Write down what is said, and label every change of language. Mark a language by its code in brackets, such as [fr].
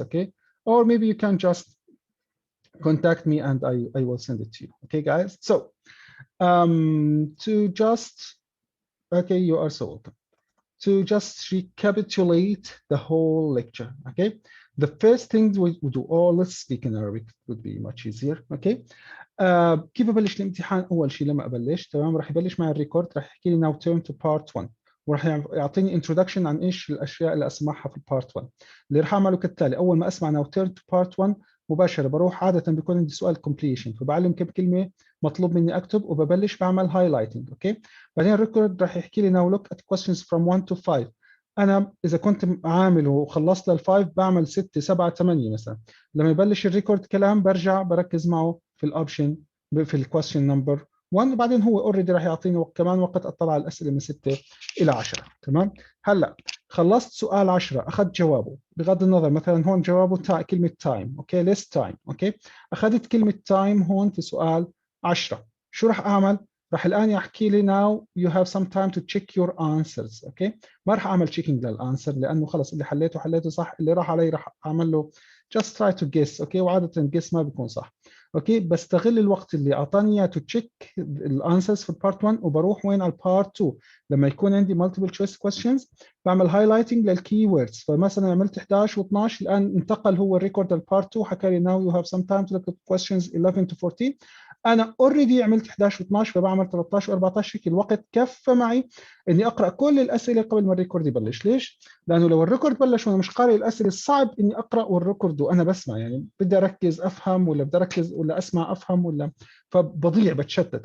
[en] Okay, or maybe you can just contact me and I will send it to you. Okay, guys. So to just, okay, you are so welcome. To just recapitulate the whole lecture. Okay, the first thing we do, or let's speak in Arabic, it would be much easier. Okay. [ar] كيف ابلش الامتحان؟ اول شيء لما ابلش تمام راح يبلش معي الريكورد، راح يحكي لي [en] now turn to part 1 [ar] وراح يعطيني introduction عن ايش الاشياء اللي اسمعها في البارت 1. اللي راح اعمله كالتالي: اول ما اسمع [en] now turn to part 1 [ar] مباشره بروح عاده بيكون عندي سؤال completion، فبعلم كم كلمه مطلوب مني اكتب وببلش بعمل highlighting. اوكي، بعدين الريكورد راح يحكي لي [en] now look at questions from 1 to 5. [ar] انا اذا كنت عامل وخلصت لل5 بعمل 6 7 8 مثلا. لما يبلش الريكورد كلام برجع بركز معه في الاوبشن في الكويستشن نمبر 1، وبعدين هو اوريدي راح يعطيني كمان وقت اطلع على الاسئله من 6 الى 10. تمام. هلا خلصت سؤال 10 اخذت جوابه، بغض النظر مثلا هون جوابه كلمه تايم، اوكي، ليس تايم، اوكي، اخذت كلمه تايم هون في سؤال 10، شو راح اعمل؟ راح الان يحكي لي [en] now you have some time to check your answers. [ar] اوكي، ما راح اعمل تشيكينج للانسر لانه خلص اللي حليته صح، اللي راح علي راح اعمل له [en] just try to guess. [ar] اوكي، وعاده guess ما بيكون صح. اوكي، بستغل الوقت اللي اعطاني اياه [en] to check [ar] الانسرز في البارت 1 وبروح وين على البارت 2 لما يكون عندي [en] multiple choice questions [ar] بعمل highlighting للكي ووردز. فمثلا عملت 11 و12 الان انتقل هو الريكورد البارت 2 حكى لي [en] now you have some time to look at questions 11 to 14. [ar] انا اوريدي عملت 11 و12 فبعمل 13 و14. هيك الوقت كفى معي اني اقرا كل الاسئله قبل ما الريكورد يبلش. ليش؟ لانه لو الريكورد بلش وانا مش قارئ الاسئله صعب اني اقرا والريكورد وانا بسمع، يعني بدي اركز افهم ولا بدي اركز ولا اسمع افهم ولا، فبضيع بتشتت.